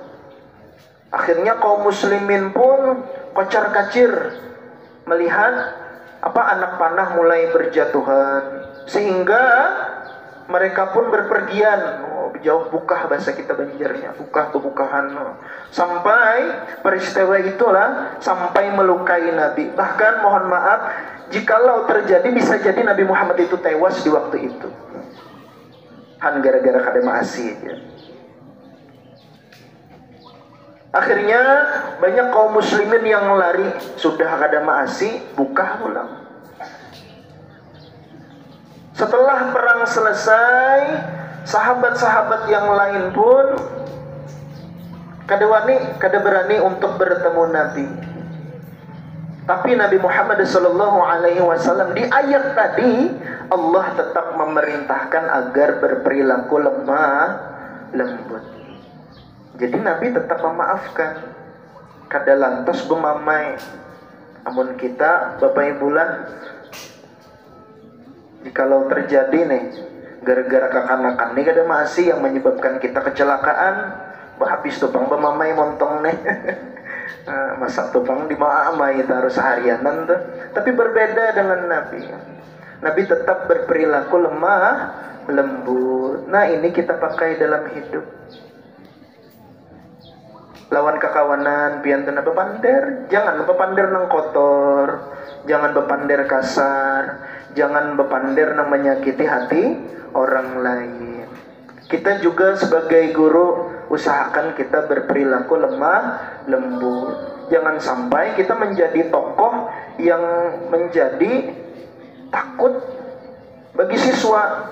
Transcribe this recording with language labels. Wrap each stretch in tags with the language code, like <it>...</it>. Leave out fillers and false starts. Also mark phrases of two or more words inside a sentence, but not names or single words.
<id>Akhirnya kaum muslimin pun kocar-kacir melihat anak panah mulai berjatuhan, sehingga mereka pun berpergian jauh bukah, bahasa kita Banjarnya,</id> <bjn>bukah bebukahan,</bjn> <id>sampai peristiwa itulah sampai melukai Nabi. Bahkan mohon maaf, jikalau terjadi bisa jadi Nabi Muhammad itu tewas di waktu itu,</id> <bjn>han gara-gara kada maasi aja.</bjn> <id>Akhirnya banyak kaum muslimin yang lari, sudah</id> <bjn>kada maasi, bukah pulang.</bjn> <id>Setelah perang selesai, sahabat-sahabat yang lain pun</id> <bjn>kada berani</bjn> <id>untuk bertemu Nabi. Tapi Nabi Muhammad SAW di ayat tadi Allah tetap memerintahkan agar berperilaku lemah lembut. Jadi Nabi tetap memaafkan,</id> <bjn>kada lantas bemamai.</bjn> <id>Namun kita Bapak Ibu lah, jikalau terjadi nih gara-gara kekanakan nih</id> <bjn>kada masih</bjn> <id>yang menyebabkan kita kecelakaan,</id> <bjn>habis tupang bemamai montong nih. Masa tupang dimamai taruh seharianan tuh.</bjn> <id>Tapi berbeda dengan Nabi. Nabi tetap berperilaku lemah lembut. Nah, ini kita pakai dalam hidup.</id> <bjn>Lawan kekawanan piantuna bepander, jangan bepander nang kotor, jangan bepander kasar, jangan bepander nang menyakiti hati orang lain.</bjn> <id>Kita juga sebagai guru usahakan kita berperilaku lemah lembut. Jangan sampai kita menjadi tokoh yang menjadi takut bagi siswa.</id>